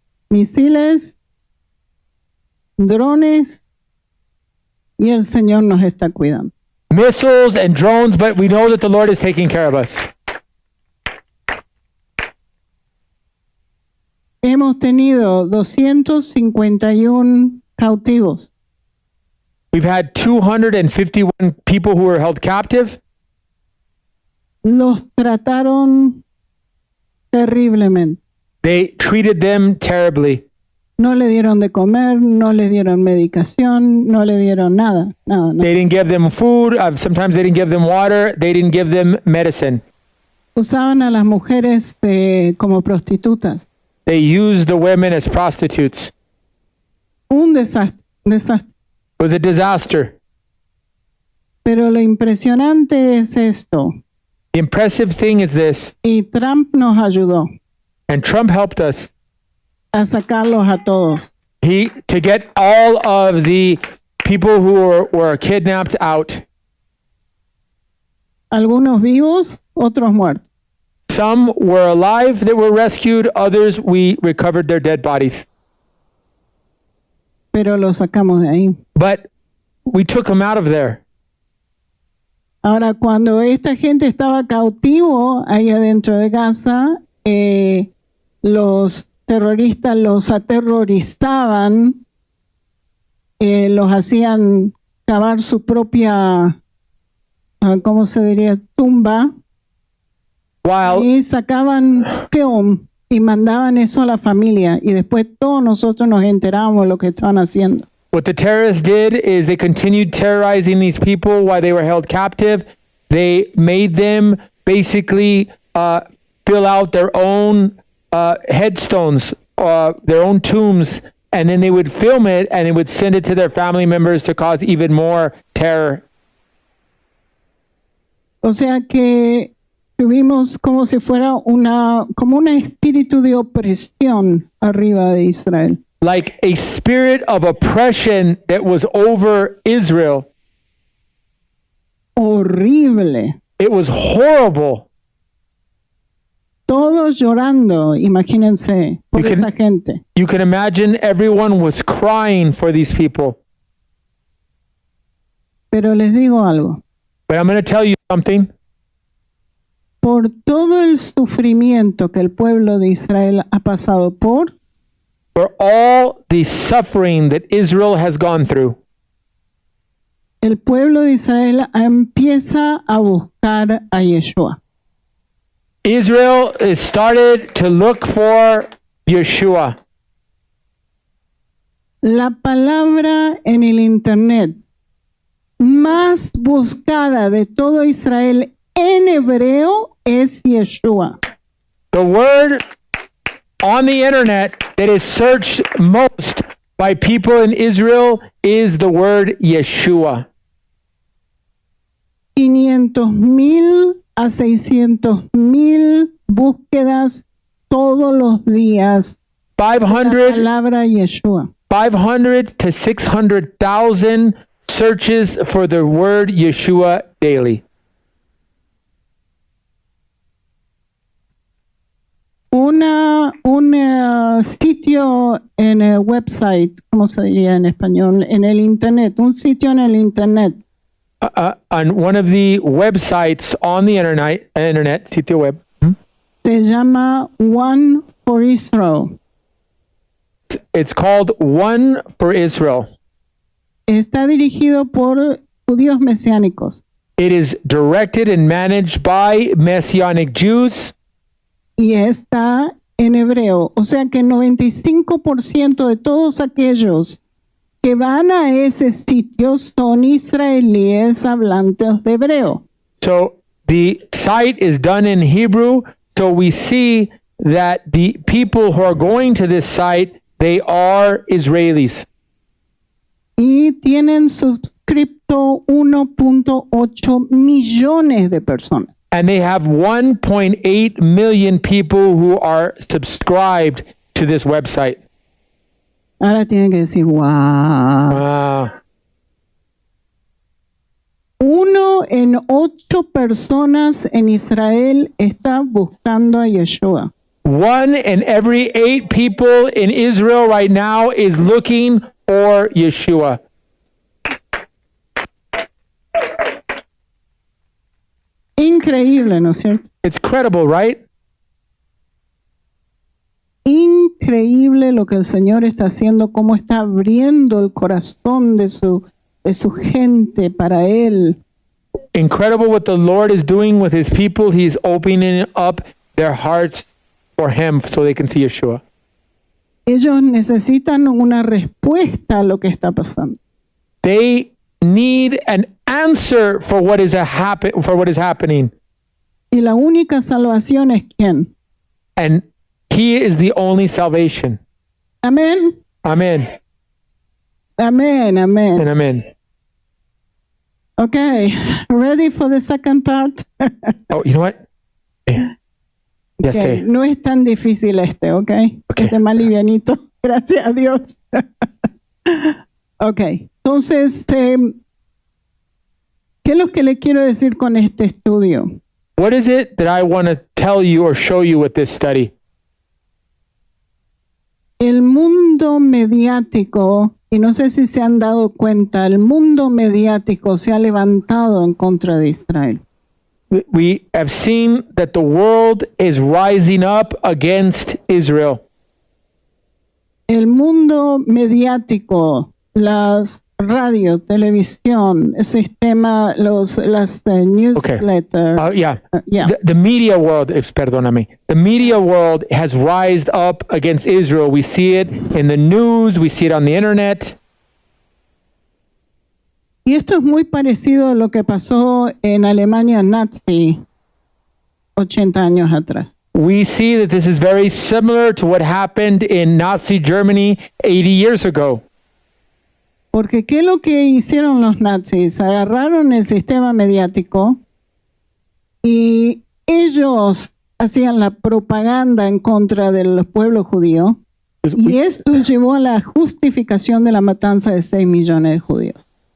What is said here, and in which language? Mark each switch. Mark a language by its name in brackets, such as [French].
[Spanish] Misiles, drones, y el Señor nos está cuidando. [English] Missiles and drones, but we know that the Lord is taking care of us. [Spanish] Hemos tenido 251 cautivos. [English] We've had 251 people who were held captive. [Spanish] Los trataron terriblemente. [English] They treated them terribly. [Spanish] No le dieron de comer, no le dieron medicación, no le dieron nada. [English] They didn't give them food. Sometimes they didn't give them water. They didn't give them medicine. [Spanish] Usaban a las mujeres como prostitutas. [English] They used the women as prostitutes. [Spanish] Un desastre. [English] It was a disaster. [Spanish] Pero lo impresionante es esto. [English] The impressive thing is this, [Spanish] Y Trump nos ayudó [English] and Trump helped us [Spanish] a sacarlos a todos. [English] to get all of the people who were kidnapped out. [Spanish] Algunos vivos, otros muertos. [English] Some were alive that were rescued. Others, we recovered their dead bodies. [Spanish] Pero los sacamos de ahí. [English] But we took them out of there. [Spanish] Ahora, cuando esta gente estaba cautivo ahí adentro de Gaza, los terroristas los aterrorizaban, los hacían cavar su propia, ¿cómo se diría?, tumba, y sacaban film y mandaban eso a la familia, y después todos nosotros nos enterábamos de lo que estaban haciendo. [English] What the terrorists did is they continued terrorizing these people while they were held captive. They made them basically fill out their own headstones, their own tombs, and then they would film it and they would send it to their family members to cause even more terror. [Spanish] O sea que tuvimos como si fuera como un espíritu de opresión arriba de Israel. [English] Like a spirit of oppression that was over Israel. [Spanish] Horrible. [English] It was horrible. [Spanish] Todos llorando, imagínense, por esa gente. [English] You can imagine everyone was crying for these people. [Spanish] Pero les digo algo. [English] But I'm going to tell you something. [Spanish] Por todo el sufrimiento que el pueblo de Israel ha pasado por [English] all the suffering that Israel has gone through, [Spanish] el pueblo de Israel empieza a buscar a Yeshua. [English] Israel has started to look for Yeshua. [Spanish] La palabra en el internet más buscada de todo Israel en hebreo es Yeshua. [English] The word on the internet that is searched most by people in Israel is the word Yeshua. [Spanish] 500,000 a 600,000 búsquedas todos los días. [English] 500 [Spanish] La palabra Yeshua. [English] 500 to 600,000 searches for the word Yeshua daily. [Spanish] Un sitio en el website, ¿cómo se diría en español? En el internet, un sitio en el internet. [English] On one of the websites on the internet [Spanish] sitio web. Se llama One for Israel. [English] It's called One for Israel. [Spanish] Está dirigido por judíos mesiánicos. [English] It is directed and managed by Messianic Jews. [Spanish] Y está en hebreo. O sea que 95% de todos aquellos que van a ese sitio son israelíes hablantes de hebreo. [English] So the site is done in Hebrew. So we see that the people who are going to this site, they are Israelis. [Spanish] Y tienen suscripto 1.8 millones de personas. [English] And they have 1.8 million people who are subscribed to this website. [Spanish] Ahora tienen que decir, wow. [English] Wow. [Spanish] 1 en 8 personas en Israel está buscando a Yeshua. [English] 1 in every 8 people in Israel right now is looking for Yeshua. [Spanish] Increíble, ¿no es cierto? [English] It's credible, right? [Spanish] Increíble lo que el Señor está haciendo, cómo está abriendo el corazón de su gente para Él. [English] Incredible what the Lord is doing with his people. He's opening up their hearts for him so they can see Yeshua. [Spanish] Ellos necesitan una respuesta a lo que está pasando. [English] They need an answer for what is happening. [Spanish] Y la única salvación es ¿quién? [English] And he is the only salvation. [Spanish] Amén. [English] Amen. [Spanish] Amén, amén. [English] And amen. Okay, ready for the second part? Oh, you know what? Yes, [Spanish] Okay, no es tan difícil okay? [English] Okay. [Spanish] Este más livianito, gracias a Dios. Okay, entonces, ¿qué es lo que le quiero decir con este estudio? [English] What is it that I want to tell you or show you with this study? [Spanish] El mundo mediático, y no sé si se han dado cuenta, el mundo mediático se ha levantado en contra de Israel. We have seen that the world is rising up against Israel. El mundo mediático, las radio, televisión, el sistema, las newsletters. [English] Yeah. Yeah. The media world, [Spanish] perdóname. [English] The media world has rised up against Israel. We see it in the news, we see it on the internet. [Spanish] Y esto es muy parecido a lo que pasó en Alemania nazi 80 años atrás. [English] We see that this is very similar to what happened in Nazi Germany 80 years ago. [Spanish] Porque ¿qué es lo que hicieron los nazis? Agarraron el sistema mediático y ellos hacían la propaganda en contra del pueblo judío y esto llevó a la justificación de la matanza de 6 millones de judíos.